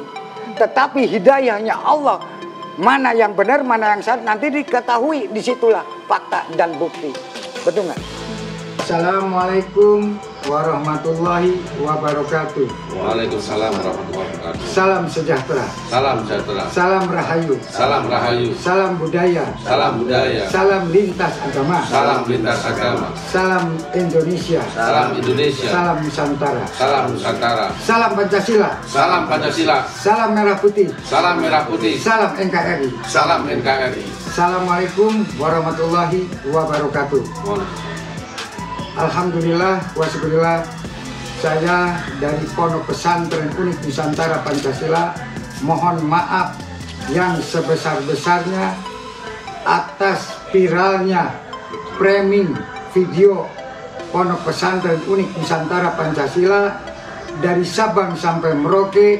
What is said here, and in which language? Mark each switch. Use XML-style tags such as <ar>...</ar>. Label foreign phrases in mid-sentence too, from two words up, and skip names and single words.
<id>Tetapi hidayahnya Allah, mana yang benar, mana yang salah, nanti diketahui, disitulah fakta dan bukti. Betul nggak?</id> <ar>السلام عليكم ورحمة الله وبركاته. وعليكم السلام ورحمة الله وبركاته.</ar> <id>Salam sejahtera. Salam sejahtera. Salam rahayu. Salam rahayu. Salam budaya. Salam budaya. Salam lintas agama. Salam lintas agama. Salam Indonesia. Salam Indonesia. Salam Nusantara. Salam Nusantara. Salam Pancasila. Salam Pancasila. Salam Merah Putih. Salam Merah Putih. Salam NKRI. Salam NKRI.</id> <ar>السلام عليكم ورحمة الله وبركاته. الحمد لله والشكر لله,</ar> <id>saya dari Pondok Pesantren Unik Nusantara Pancasila mohon maaf yang sebesar-besarnya atas viralnya framing video Pondok Pesantren Unik Nusantara Pancasila dari Sabang sampai Merauke.</id>